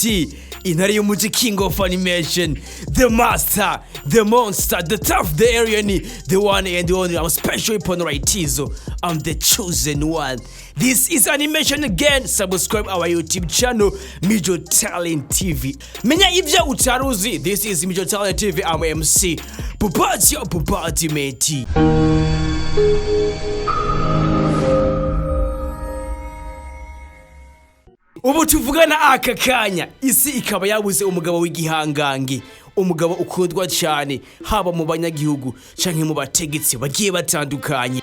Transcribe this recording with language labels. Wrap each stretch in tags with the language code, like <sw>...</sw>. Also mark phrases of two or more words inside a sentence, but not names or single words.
<rn>Intare y'umuji</rn> <en>king of animation, the master, the monster, the tough, the alien, the one and the only. I'm special upon right Tizo. I'm the chosen one. This is animation again. Subscribe our YouTube channel, Major Talent TV.</en> <rn>Menya ivya utaruzi.</rn> <en>This is Major Talent TV. I'm MC apartment.</en> <rn>Ubu tuvugana aka kanya isi ikaba yabuze umugabo w'igihangange, umugabo ukundwa cyane haba mu banyagihugu canke mu bategetsi bagiye batandukanye.</rn>